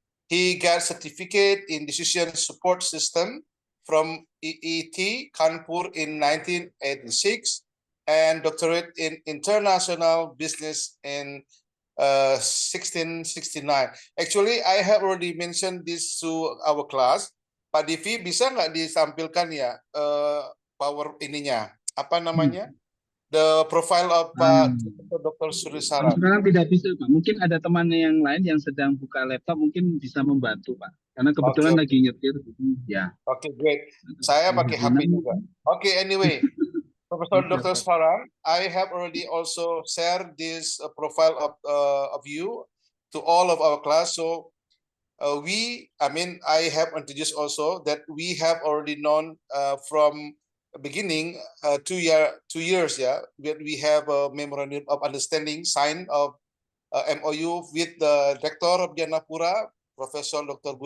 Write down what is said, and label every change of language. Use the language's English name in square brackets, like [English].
[English] He got certificate in decision support system from EET Kanpur in 1986 and doctorate in international business in 1669. Actually, I have already mentioned this to our class. [Indonesian] Pak Divi, bisa nggak ditampilkan ya power ininya? Apa namanya? [English] The profile of Dr. Sudhir Sharan. [Indonesian] Sekarang tidak bisa, Pak. Mungkin ada temannya yang lain yang sedang buka laptop, mungkin bisa membantu, Pak. Karena kebetulan [English] Okay. [Indonesian] lagi nyetir. Ya. Oke, great. Saya pakai HP juga. [English] Oke, anyway, Professor Dr. Sharan, I have already also shared this profile of you to all of our class. So I have introduced also that we have already known from beginning 2 years, yeah, that we have a memorandum of understanding signed of MOU with the Rector of Janapura, Professor Dr.